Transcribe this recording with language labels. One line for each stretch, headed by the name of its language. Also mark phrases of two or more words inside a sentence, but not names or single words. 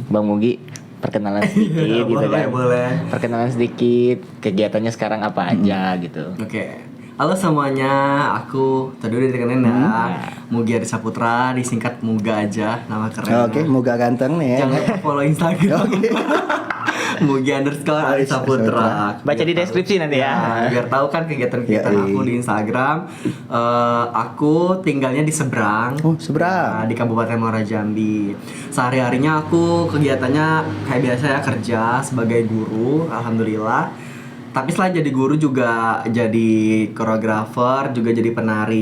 Indonesian: Bang Mugi, perkenalan sedikit gitu kan. Boleh. Perkenalan sedikit, kegiatannya sekarang apa aja gitu. Oke. Halo semuanya, aku tadi udah dikenalin ya. Mugi Ari Saputra, disingkat Muga aja, nama keren. Oke, Muga ganteng nih ya. Jangan lupa follow Instagram. Mugi_Ari Saputra. Baca di deskripsi nanti ya. Biar tahu kan kegiatan-kegiatan aku di Instagram. Aku tinggalnya di seberang. Oh, seberang. Nah, di Kabupaten Muara Jambi. Sehari-harinya aku kegiatannya kayak biasa ya, kerja sebagai guru, alhamdulillah. Tapi selain jadi guru juga jadi koreografer, juga jadi penari.